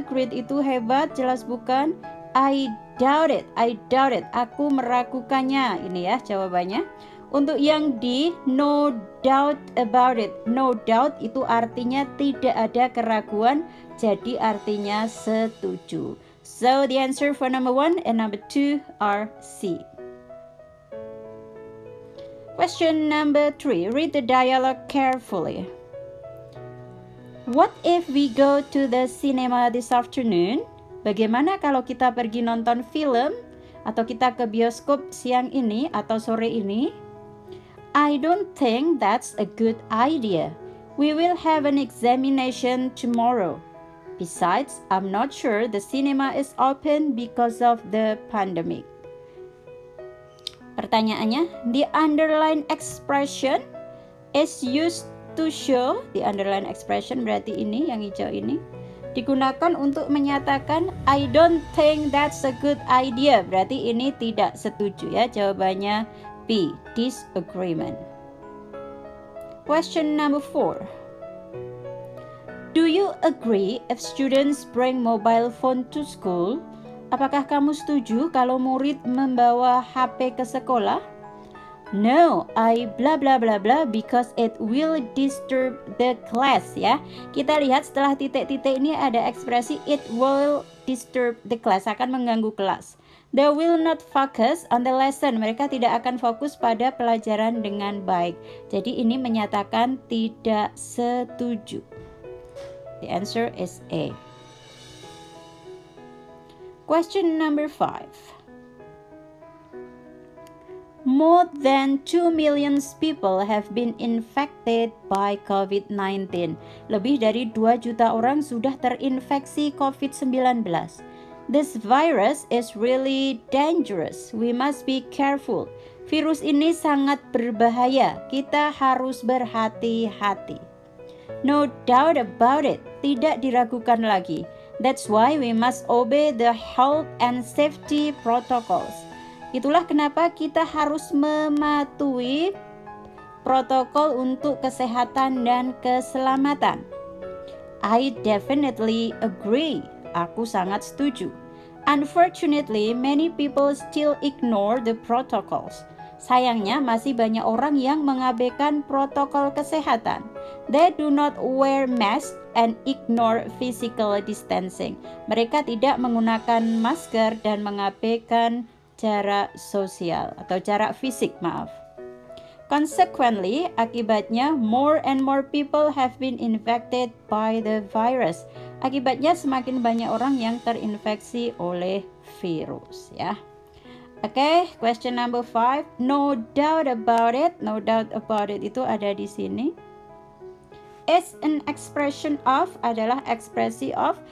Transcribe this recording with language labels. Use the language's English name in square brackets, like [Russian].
[Indonesian] Great itu hebat, jelas bukan. [English] I doubt it. I doubt it. [Indonesian] Aku meragukannya. Ini ya jawabannya. Untuk yang D, [English] no doubt about it. [Indonesian] No doubt itu artinya tidak ada keraguan, jadi artinya setuju. [English] So the answer for number 1 and number 2 are C. Question number 3. Read the dialogue carefully. What if we go to the cinema this afternoon? [Indonesian] Bagaimana kalau kita pergi nonton film atau kita ke bioskop siang ini atau sore ini? [English] I don't think that's a good idea. We will have an examination tomorrow. Besides, I'm not sure the cinema is open because of the pandemic. [Indonesian] Pertanyaannya, [English] the underline expression is used to show, the underline expression [Indonesian] berarti ini yang hijau ini, digunakan untuk menyatakan [English] I don't think that's a good idea, [Indonesian] berarti ini tidak setuju ya. Jawabannya B, [English] disagreement. Question number 4. Do you agree if students bring mobile phone to school? [Indonesian] Apakah kamu setuju kalau murid membawa HP ke sekolah? [English] No, I blah blah blah blah because it will disturb the class ya. [Indonesian] Kita lihat setelah titik-titik ini ada ekspresi [English] it will disturb the class, [Indonesian] akan mengganggu kelas. [English] They will not focus on the lesson. [Indonesian] Mereka tidak akan fokus pada pelajaran dengan baik. Jadi ini menyatakan tidak setuju. [English] The answer is A. Question number 5. More than 2 million people have been infected by COVID-19. [Indonesian] Lebih dari 2 juta orang sudah terinfeksi COVID-19. [English] This virus is really dangerous. We must be careful. [Indonesian] Virus ini sangat berbahaya. Kita harus berhati-hati. [English] No doubt about it. [Indonesian] Tidak diragukan lagi. [English] That's why we must obey the health and safety protocols. [Indonesian] Itulah kenapa kita harus mematuhi protokol untuk kesehatan dan keselamatan. [English] I definitely agree. [Indonesian] Aku sangat setuju. [English] Unfortunately, many people still ignore the protocols. [Indonesian] Sayangnya masih banyak orang yang mengabaikan protokol kesehatan. [English] They do not wear masks and ignore physical distancing. [Indonesian] Mereka tidak menggunakan masker dan mengabaikan jarak sosial atau jarak fisik, maaf. [English] Consequently, akibatnya more and more people have been infected by the virus. [Indonesian] Akibatnya semakin banyak orang yang terinfeksi oleh virus, ya. [English] Oke, question number 5. No doubt about it. No doubt about it [Indonesian] itu ada di sini. [English] Is an expression of [Indonesian] adalah ekspresi [English] of.